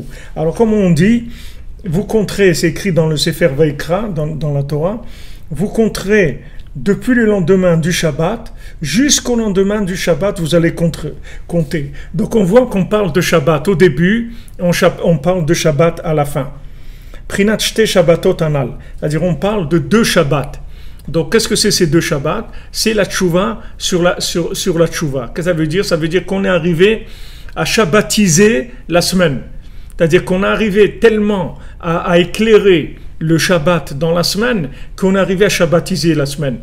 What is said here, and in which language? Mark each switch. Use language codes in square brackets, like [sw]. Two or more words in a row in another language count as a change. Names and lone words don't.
[fr] Alors comme on dit, vous compterez, c'est écrit dans le Sefer Vaikra, dans la Torah, vous compterez depuis le lendemain du Shabbat jusqu'au lendemain du Shabbat, vous allez compter. Donc on voit qu'on parle de Shabbat au début, on parle de Shabbat à la fin. Prinat shte Shabbatot anal, c'est-à-dire on parle de 2 Shabbats. Donc qu'est-ce que c'est ces 2 Shabbats? C'est la tchouva sur la tchouva. Qu'est-ce que ça veut dire? Ça veut dire qu'on est arrivé à shabbatiser la semaine. C'est-à-dire qu'on est arrivé tellement à éclairer le Shabbat dans la semaine qu'on est arrivé à shabbatiser la semaine.